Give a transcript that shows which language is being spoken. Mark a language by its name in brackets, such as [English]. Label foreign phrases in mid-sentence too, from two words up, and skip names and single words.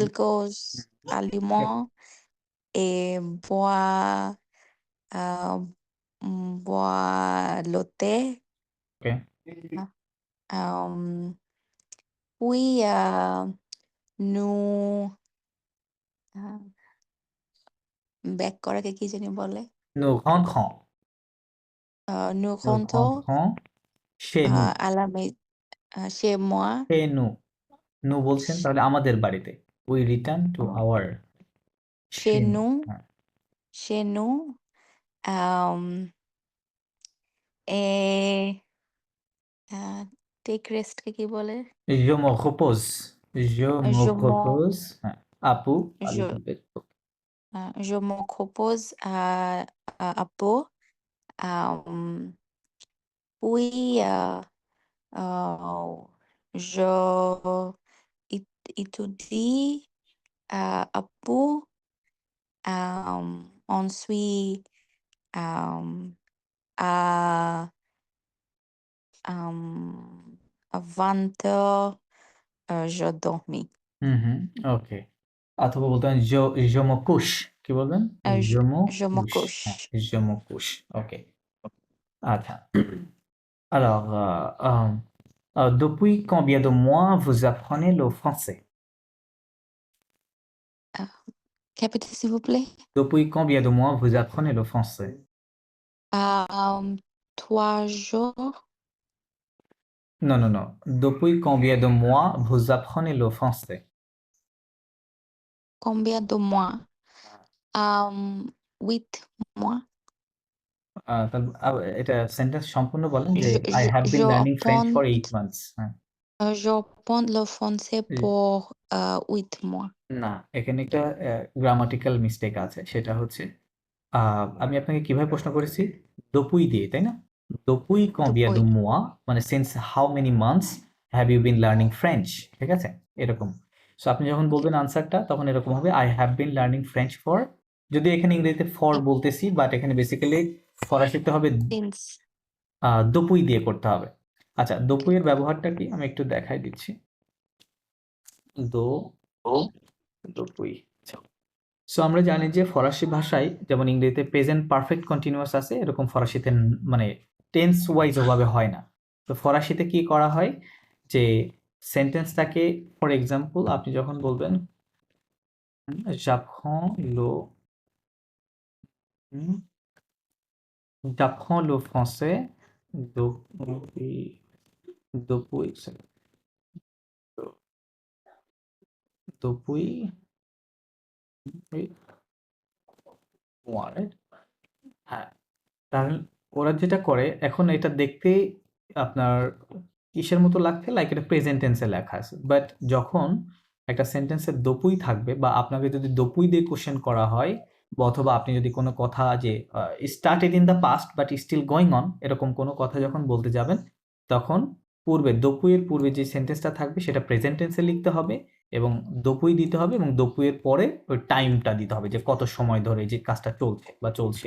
[French] quelques aliments et euh, boit le thé. [English] ওকে। [Bangla] Euh, [French] puis, nous [Bangla] ব্যাক করাকে কি জানি বলে? [French] nous rentrons, Nous nous rentrons rentrons chez nous, à la chez moi, chez nous। [Bangla] nous বলছেন তাহলে আমাদের বাড়িতে। [English] we return to euh, our [French] chez chez nous, nous, [Bangla] হ্যাঁ। [French] chez nous, et [English] take rest [Bangla] কে কি বলে? [French] je me repose, je me Je me repose, [Bangla] হ্যাঁ। আপু a [French] je [English] little bit, [French] je me repose à Pau. Puis, je étudie à Pau Ensuite, à, à 20 heures, je dormis. [Bangla] ওকে। অথবা বলতেন [French] je me couche। [Bangla] কি বলবেন? [French] Je me Je me couche। হ্যাঁ, couche. je me couche। ওকে। আচ্ছা। Alors, depuis combien de mois vous apprenez le français? Répétez, s'il vous plaît. Depuis combien de mois vous apprenez le français? 3 jours. Non, non, non. Depuis combien de mois vous apprenez le français? Combien de mois? 8 mois. [Bangla] এটা সেন্টেন্স সম্পূর্ণ বলেন যে [English] I have [French] Je [English] been learning French for 8 [French] apprends, [English] months। হ্যাঁ। [French] je apprends le français [Bangla] জি। [French] pour 8 mois. [Bangla] না, এখানে একটা [English] grammatical mistake [Bangla] আছে। সেটা হচ্ছে আমি আপনাকে কিভাবে প্রশ্ন করেছি? Depuis দিয়ে, তাই না? [French] Depuis combien de Depuis. [English] mois মানে since how many months have you been learning French? [Bangla] ঠিক আছে? এরকম। সো আপনি যখন বলবেন আনসারটা তখন এরকম হবে [English] I have been learning French for, [Bangla] যদিও এখানে ইংরেজিতে for বলতেছি, বাট এখানে বেসিক্যালি ফরাসিতে হবে [English] Since. [Bangla] depuis দিয়ে করতে হবে। আচ্ছা, depuis এর ব্যবহারটা কি? আমি একটু দেখাই দিচ্ছি। depuis। সো আমরা জানি যে ফরাসি ভাষায় যেমন ইংরেজিতে [English] present perfect continuous [Bangla] আছে, এরকম ফরাসিতে মানে [English] tense wise [Bangla] ওভাবে হয় না। তো ফরাসিতে কি করা হয় যে সেন্টেন্সটাকে, [English] for example [Bangla] আপনি যখন বলবেন [French] j'apprends le français depuis [Bangla] right? হ্যাঁ, তাহলে ওরা যেটা করে এখন এটা দেখতে আপনার কিসের মতো লাগছে, লাইক এটা [English] present tense [Bangla] লেখা আছে, বাট যখন একটা সেন্টেন্সে দপুই থাকবে বা আপনাকে যদি দপুই দিয়ে কোশ্চেন করা হয় বা অথবা আপনি যদি কোনো কথা যে [English] started in the past but still going on, [Bangla] এরকম কোনো কথা যখন বলতে যাবেন তখন পূর্বে দপুইয়ের পূর্বে যে সেন্টেন্সটা থাকবে সেটা [English] present tense [Bangla] লিখতে হবে এবং দপুই দিতে হবে এবং দপুইয়ের পরে ওই টাইমটা দিতে হবে যে কত সময় ধরে যে কাজটা চলছে বা চলছিল।